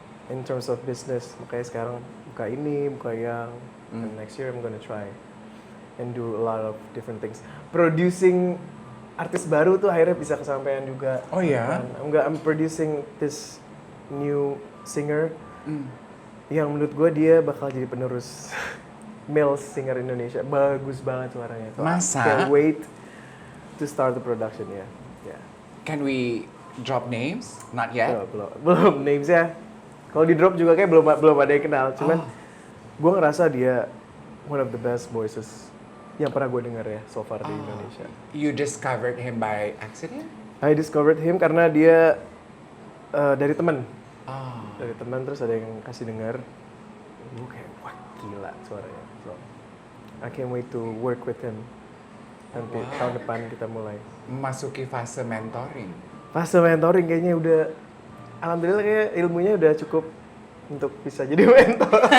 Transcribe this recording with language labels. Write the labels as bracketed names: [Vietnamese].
[English] In terms of business, [Indonesian] makanya sekarang buka ini, buka yang, [English] and next year I'm gonna try and do a lot of different things. [Indonesian] Producing artis baru tuh akhirnya bisa kesampaian juga. Oh ya? I'm producing this new singer yang menurut gue dia bakal jadi penerus male singer Indonesia. Bagus banget suaranya. So Masa? [English] I can't wait to start the production ya. Yeah. Can we drop names? Not yet. [Indonesian] Belum names ya. Kalau di drop juga kayak belum ada yang kenal. Cuman gue ngerasa dia [English] one of the best voices [Indonesian] yang pernah gue dengar ya [English] so far [Indonesian] di Indonesia. [English] You discovered him by accident? I discovered him [Indonesian] karena dia dari teman. Oh. Dari teman, terus ada yang kasih dengar. Gue kayak wah gila suaranya. [English] So, I can't wait to work with him. [Indonesian] Nanti tahun depan kita mulai. Memasuki fase mentoring. Fase mentoring kayaknya udah, alhamdulillah kayak ilmunya udah cukup untuk bisa jadi mentor.